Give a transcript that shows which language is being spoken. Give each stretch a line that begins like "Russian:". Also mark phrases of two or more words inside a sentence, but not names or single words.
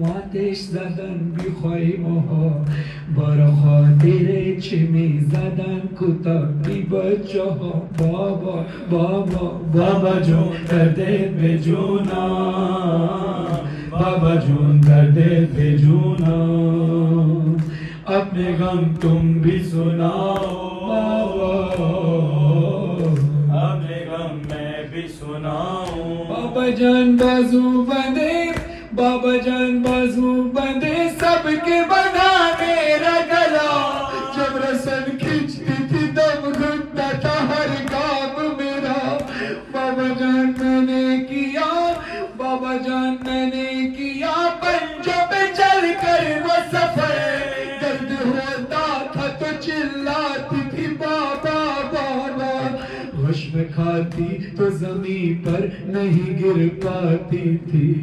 Persian: آتش زدن بی خیمه ها، برا خاطر چه می زدن کتاب بی بچه ها، بابا بابا بابا جون دردت به جونم، بابا جون دردت به جونم،
Urdu: اپنے غم تم بھی سناؤ بابا، اپنے غم میں بھی سناؤ، بابا جان بازو بندے، بابا جان بازو بندے، سب کے بنا میرا گلا، جب رسن کھینچتی تھی دم گھٹتا تھا ہر کام میرا، بابا جان میں نے کیا، بابا جان میں نے کیا پنجوں پہ چل کر وہ سفر، درد ہوتا تھا تو چلاتی تھی بابا بابا، غشم کھاتی تو زمین پر نہیں گر پاتی تھی،